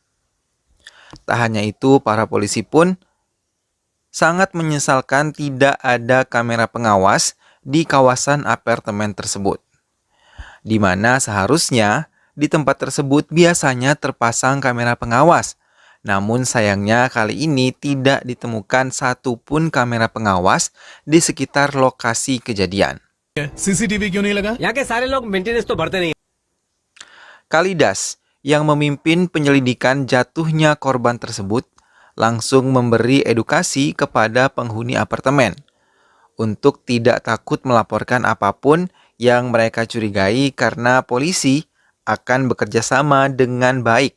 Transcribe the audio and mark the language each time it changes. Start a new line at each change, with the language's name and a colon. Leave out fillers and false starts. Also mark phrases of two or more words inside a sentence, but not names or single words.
Indonesian: Tak hanya itu, para polisi pun sangat menyesalkan tidak ada kamera pengawas di kawasan apartemen tersebut, di mana seharusnya di tempat tersebut biasanya terpasang kamera pengawas. Namun sayangnya kali ini tidak ditemukan satupun kamera pengawas di sekitar lokasi kejadian.
Hindi: सीसीटीवी क्यों नहीं लगा? यहाँ के सारे लोग मेंटेनेंस तो भरते नहीं।
Indonesian: Kalidas yang memimpin penyelidikan jatuhnya korban tersebut langsung memberi edukasi kepada penghuni apartemen untuk tidak takut melaporkan apapun yang mereka curigai karena polisi akan bekerja sama dengan baik.